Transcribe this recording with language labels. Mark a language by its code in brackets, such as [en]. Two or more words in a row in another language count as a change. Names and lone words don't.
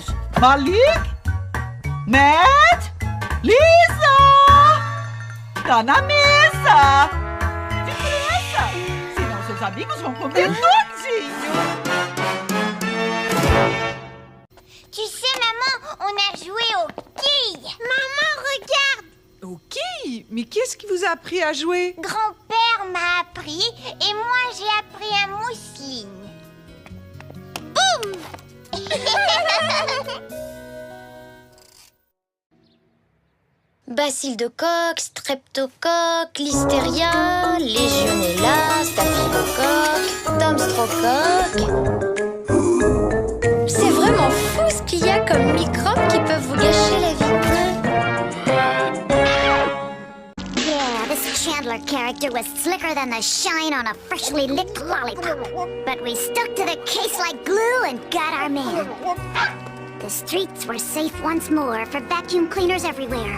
[pt] Malik? Matt? Lisa? Tá na mesa! Depressa! Senão seus amigos vão comer todinho! [fr] Tu sais, maman, on a joué aux quilles. Maman, regarde. Aux quilles? Mais qu'est-ce qui vous a appris à jouer? Grand-père m'a appris et moi j'ai appris à mousseline. Boum. Bacille de coque, streptocoque, listeria, legionella, staphylocoque, dumpstrocoque. C'est vraiment fou ce qu'il y a comme microbes qui peuvent vous gâcher la vie. [en] Yeah, this Chandler character was slicker than the shine on a freshly licked lollipop. But we stuck to the case like glue and got our man. The streets were safe once more for vacuum cleaners everywhere.